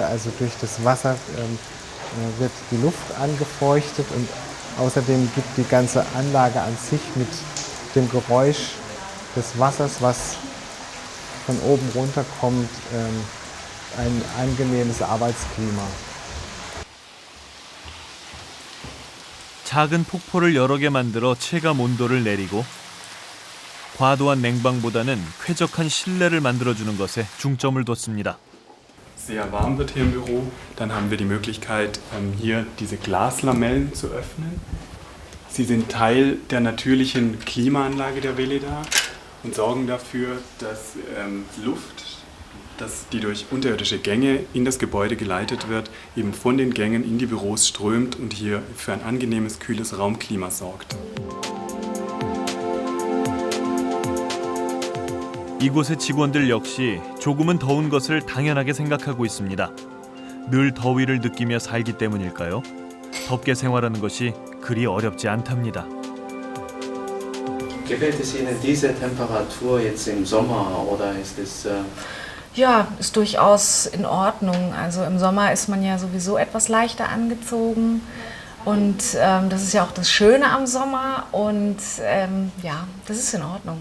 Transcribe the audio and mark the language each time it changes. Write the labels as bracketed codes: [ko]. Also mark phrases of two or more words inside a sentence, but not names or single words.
[de] Also durch das Wasser wird die Luft angefeuchtet und außerdem gibt die ganze Anlage an sich mit dem Geräusch des Wassers, was von oben runterkommt, ein angenehmes Arbeitsklima. [ko] 작은 폭포를 여러 개 만들어 체감 온도를 내리고 과도한 냉방보다는 쾌적한 실내를 만들어주는 것에 중점을 뒀습니다. [de] Sehr warm wird hier im Büro, dann haben wir die Möglichkeit, hier diese Glaslamellen zu öffnen. Sie sind Teil der natürlichen Klimaanlage der Veleda und sorgen dafür, dass Luft, die durch unterirdische Gänge in das Gebäude geleitet wird, eben von den Gängen in die Büros strömt und hier für ein angenehmes, kühles Raumklima sorgt. [ko] 이곳의 직원들 역시 조금은 더운 것을 당연하게 생각하고 있습니다. 늘 더위를 느끼며 살기 때문일까요? 덥게 생활하는 것이 그리 어렵지 않답니다. [de] Gefällt es Ihnen diese Temperatur jetzt im Sommer oder ist es... Ja, ist durchaus in Ordnung. Also im Sommer ist man ja sowieso etwas leichter angezogen und das ist ja auch das Schöne am Sommer und ja, das ist in Ordnung.